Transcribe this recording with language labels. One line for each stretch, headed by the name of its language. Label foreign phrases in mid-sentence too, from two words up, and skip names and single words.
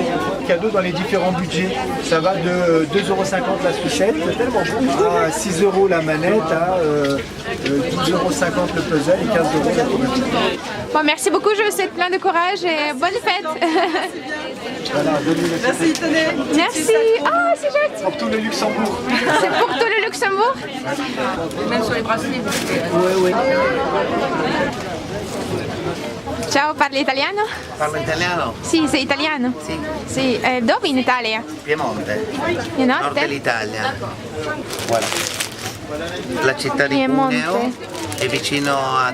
French: Cadeaux dans les différents budgets. Ça va de 2,50 € la sucette à 6 € la manette, à 12,50 € le puzzle et 15 € la couverture. Bon, merci beaucoup, je vous souhaite plein de courage et bonne fête. Voilà, donnez-le. Merci, tenez. Merci. Ah, c'est gentil. Pour tout le Luxembourg. C'est pour tout le Luxembourg? Même sur les bracelets. Oui.
Italian: Ciao, parli italiano? Parlo italiano? Sì, sei italiano? Sì. Sì, dove in Italia? Piemonte, In nord Nord? dell'Italia. Guarda. La città di Piemonte. Cuneo è vicino a